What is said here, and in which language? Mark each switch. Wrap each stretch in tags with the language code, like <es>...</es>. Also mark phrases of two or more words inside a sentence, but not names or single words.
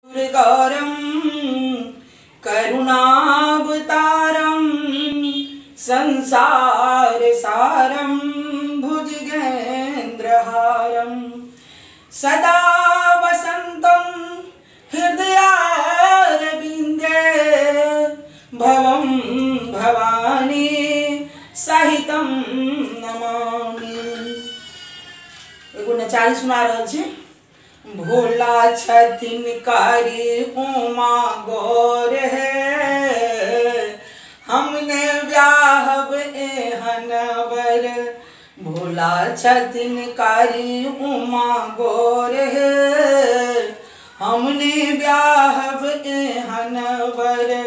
<sa>गौरम करुणावतारम संसार सारम भुजगेन्द्रहारम सदा वसंतं हृदयारविंदे भवं भवानी सहितं नमामि।</sa> <mai>एगो नचारी सुना रहल छी। भोला छथिन कारी उमा गौर है, हमने ब्याहब एहन बर। भोला छथिन कारी उमा गौर है, हमने ब्याहब एहन बर।</mai>